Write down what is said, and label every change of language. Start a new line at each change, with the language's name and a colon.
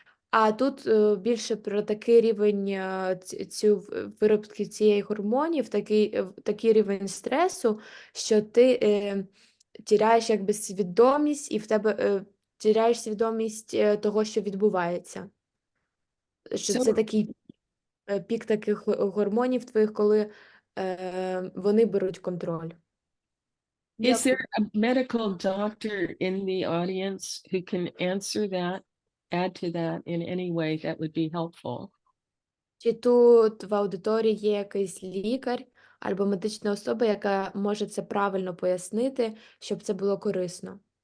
Ukrainian: А тут більше про такий рівень виробки цієї гормонів, такий рівень стресу, що ти тіряєш якби свідомість, і в тебе тіряєш свідомість того, що відбувається. Що це такий пік таких гормонів твоїх, коли вони беруть контроль.
English: Is there a medical doctor in the audience who can answer that, add to that in any way that would be helpful?
Ukrainian: Чи тут в аудиторії є якийсь лікар або медична особа, яка може це правильно пояснити, щоб це було корисно?